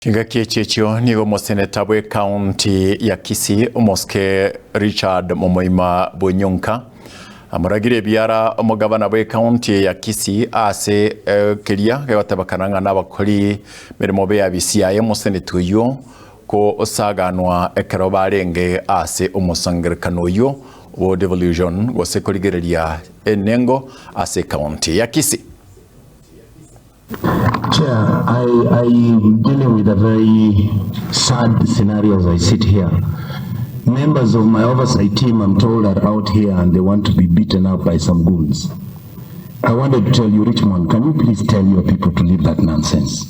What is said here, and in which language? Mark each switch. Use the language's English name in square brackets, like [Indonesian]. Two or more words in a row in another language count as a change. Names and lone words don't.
[Gusii] Kingaki checho nigo moseneta bwe county ya Kisii Omoske Richard Sen.Onyonka amuragire biara omugabana bwe county ya Kisii ase kelia gatabakana n'abakori mirimo be abisiaye moseneta uyo ko osaganwa ekero barenge ase omusangirikano uyo wo devolution go sekoligereria enengo ase county ya Kisii. [English] Chair, I'm dealing with a very sad scenario as I sit here. Members of my oversight team, I'm told, are out here and they want to be beaten up by some goons. I wanted to tell you, Richmond, can you please tell your people to leave that nonsense?